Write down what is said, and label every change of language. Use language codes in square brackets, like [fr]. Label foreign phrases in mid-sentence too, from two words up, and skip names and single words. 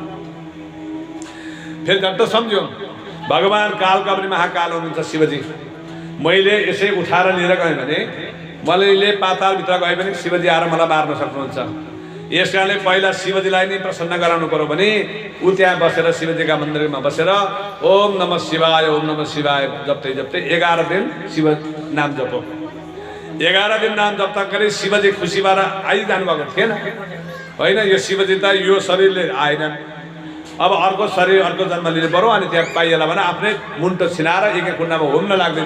[ne] फेरि झट्ट सम्झ्यो भगवान कालका पनि महाकाल हुनुहुन्छ शिवजी। मैले यसै उठाएर लिएर गएँ भने मैले पातालभित्र गएँ भने शिवजी आएर मलाई मार्न सक्नुहुन्छ। यस कारणले पहिला शिवजीलाई नै प्रसन्न गराउनु पर्यो भने ऊ त्यहाँ बसेर शिवजीका मन्दिरमा बसेर [sa] ओम नमः शिवाय ओम नमः शिवाय [ne] जप्दै 11 दिन शिव नाम जपो। 11 दिन नाम जप्दा गरी शिवजी खुसी भएर आइजानु भएको थिएन होइन। यो शिवजी त यो शरीरले आएन, अब अर्को शरीर अर्को जन्म लिने पर्यो। अनि त्यहाँ पाइएला भने आफ्नै मुन्टो छिनाएर एक कुण्डमा होम्न लाग्दैन।